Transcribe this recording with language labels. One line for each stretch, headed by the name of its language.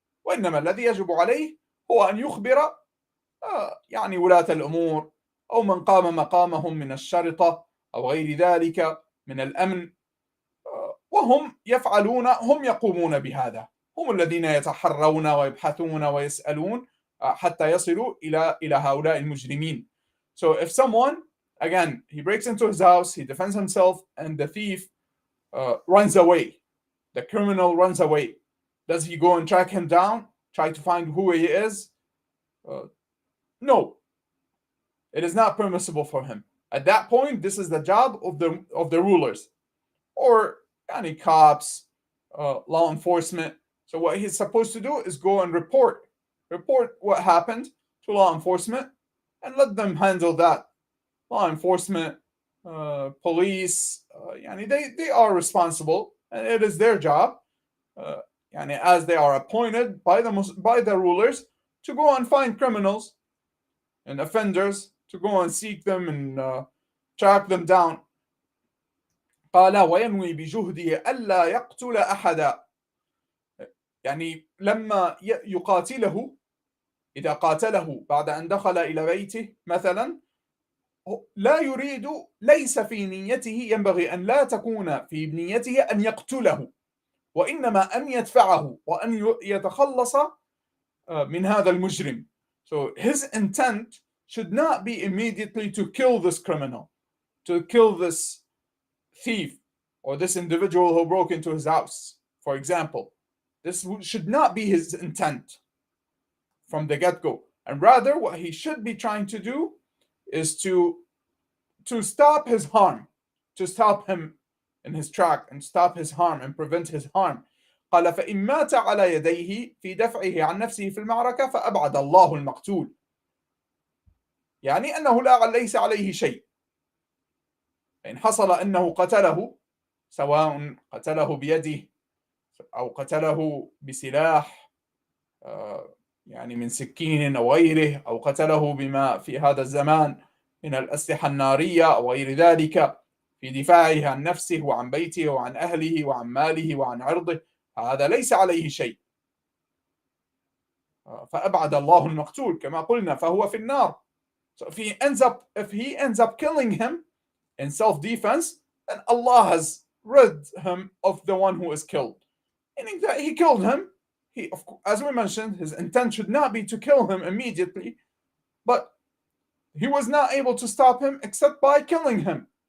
Arabic: وإنما الذي يجب عليه هو أن يخبر ولاة الأمور أو من قام مقامهم من الشرطة أو غير ذلك من الأمن، وهم هم يقومون بهذا. هم الذين يتحرون ويبحثون ويسألون حتى يصلوا إلى هؤلاء المجرمين.
English: So if someone, again, he breaks into his house, he defends himself, and the thief runs away, the criminal runs away, does he go and track him down, try to find who he is? No, it is not permissible for him. At that point, this is the job of the rulers or any cops, law enforcement. So what he's supposed to do is go and report what happened to law enforcement and let them handle that. Law enforcement, police, they are responsible, and it is their job, as they are appointed by the rulers to go and find criminals and offenders, to go and seek them and track them down.
Arabic: قال وينوي بجهده ألا يقتل أحدا. لما يقاتله، إذا قاتله بعد أن دخل إلى بيته مثلا، لا يريد، ليس في نيته، ينبغي أن لا تكون في نيته أن يقتله، وإنما أن يدفعه وأن يتخلص من هذا المجرم.
English: So his intent should not be immediately to kill this criminal, to kill this thief or this individual who broke into his house, for example. This should not be his intent from the get-go. And rather, what he should be trying to do is to stop his harm, to stop him in his track and stop his harm and prevent his harm.
Arabic: قال فإن مات على يديه في دفعه عن نفسه في المعركة فأبعد الله المقتول. أنه ليس عليه شيء. إن حصل أنه قتله، سواء قتله بيده أو قتله بسلاح يعني من سكين أو غيره، أو قتله بما في هذا الزمان من الأسلحة النارية أو غير ذلك في دفاعه عن نفسه وعن بيته وعن أهله وعن ماله وعن عرضه، هذا ليس عليه شيء، فأبعد الله المقتول كما قلنا، فهو في النار.
English: So if he ends up killing him in self-defense, then Allah has rid him of the one who is killed. Meaning that he killed him. He, of course, as we mentioned, his intent should not be to kill him immediately, but he was not able to stop him except by killing him.